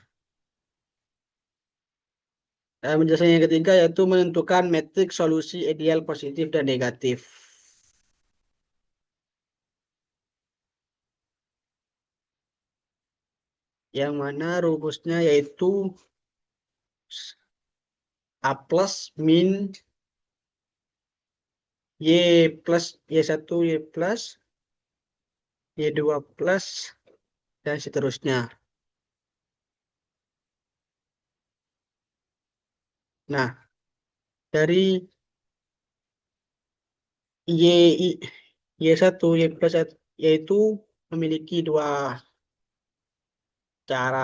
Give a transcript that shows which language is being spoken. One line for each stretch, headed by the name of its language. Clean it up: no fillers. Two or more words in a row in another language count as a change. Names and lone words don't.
Indonesian: Dan penjelasan yang ketiga yaitu menentukan metrik solusi ideal positif dan negatif. Yang mana rumusnya yaitu A plus min Y plus Y1 Y plus Y2 plus dan seterusnya. Nah, dari Y, Y1 Y plus yaitu memiliki dua cara.